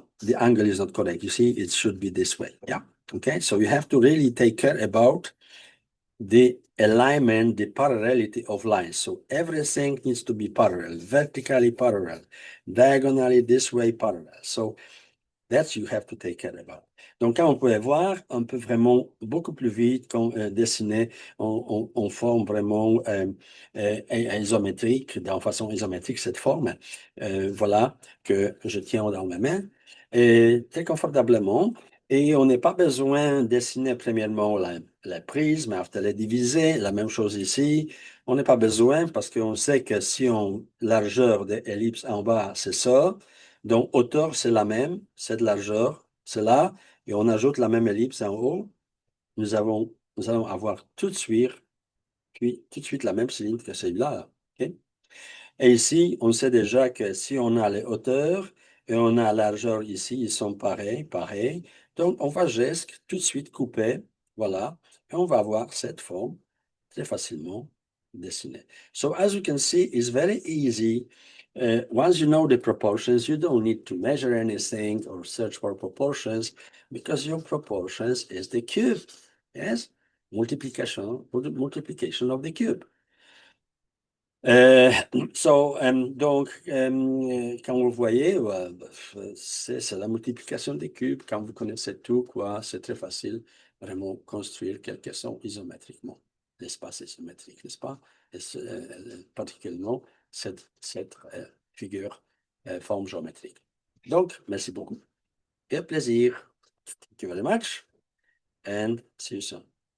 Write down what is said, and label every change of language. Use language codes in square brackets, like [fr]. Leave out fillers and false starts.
[en] The angle is not correct. You see, it should be this way. Yeah. Okay. So you have to really take care about the alignment, the parallelity of lines. So everything needs to be parallel, vertically parallel, diagonally this way parallel. So that you have to take care about. [fr] Donc, quand on pouvait voir, on peut vraiment beaucoup plus vite dessiner en forme vraiment isométrique, en façon isométrique, cette forme, voilà, que je tiens dans ma main, et très confortablement. Et on n'a pas besoin de dessiner premièrement la prise, mais après la diviser, la même chose ici. On n'a pas besoin parce qu'on sait que si on largeur de l'ellipse en bas, c'est ça. Donc, hauteur, c'est la même, c'est de largeur, c'est là, et on ajoute la même ellipse en haut. Nous allons avoir tout de suite, puis tout de suite la même cylindre que celui-là. OK? Et ici, on sait déjà que si on a les hauteurs et on a la largeur ici, ils sont pareils, pareils. Donc, on va juste tout de suite couper, voilà, et on va avoir cette forme très facilement dessinée. [en] So, as you can see, it's very easy. Once you know the proportions, you don't need to measure anything or search for proportions because your proportions is the cube. Yes? Multiplication of the cube. [fr] Donc, quand vous le voyez, c'est la multiplication des cubes. Quand vous connaissez tout, quoi, c'est très facile vraiment construire quelque chose isométriquement. L'espace isométrique, n'est-ce pas? Et particulièrement cette figure, forme géométrique. Donc, merci beaucoup. Et plaisir. [en] Thank you very much. And see you soon.